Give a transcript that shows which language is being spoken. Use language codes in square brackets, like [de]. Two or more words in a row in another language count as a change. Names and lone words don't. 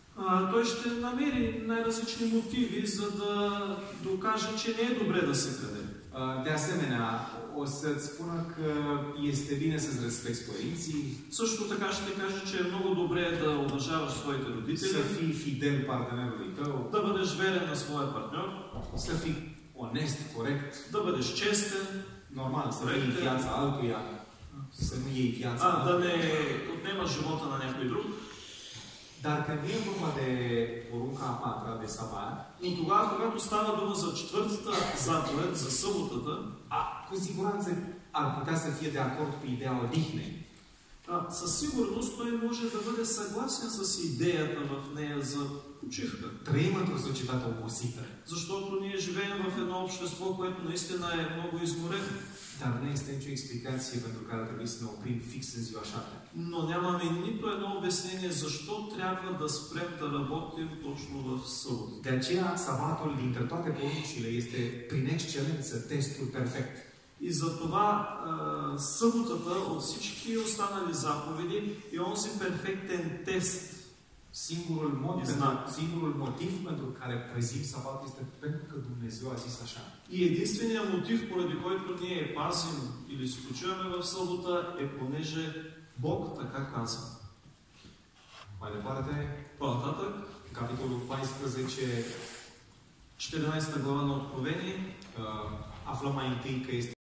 [bg] той ще намери най-различни мотиви, за да докаже, че не е добре да се краде. [ro] De asemenea, o să-ți spună că este bine să-ți respecti părinții. [bg] Също така ще каже, че е много добре да уважаваш своите родители. [ro] Să fii fidel partenerului tău. [bg] Да бъдеш верен на своя партньор. [ro] Să fii onest, corect. [bg] Да бъдеш честен. [ro] Normal, să nu iei viața altuia. Să nu iei viața altuia. [bg] Да не отнемаш живота на някой друг. [ro] Dar când vine vorba de porunca a patra de sabat, [bg] но тогава, когато става дума за четвъртата заповед, за съботата, [ro] cu siguranță ar putea să fie de acord cu ideea odihnei. [bg] Със сигурност той може да бъде съгласен с идеята в нея за почивка. [ro] Trăim într-o societate obosită. [bg] Защото ние живеем в едно общество, което наистина е много изморено. [ro] Dar nu este nicio explicație pentru care trebuie să ne oprim fix în ziua 7. [bg] Но нямаме нито едно обяснение защо трябва да спрем да работим точно в събота. [ro] De aceea, sabatul dintre toate poruncile este prin excelență testul perfect. [bg] И за това съботата от всички останали заповеди е онзи перфектен тест. [ro] Singurul motiv pentru care prezim sabatul este pentru că Dumnezeu a zis așa. [bg] И единственият мотив, поради който ние пазим или се почиваме в събота, е понеже Бог така казва. [ro] Mai departe, [bg] по-нататък, [ro] capitolul 14, [bg] 14 глава на Откровение, [ro] aflăm mai întâi că este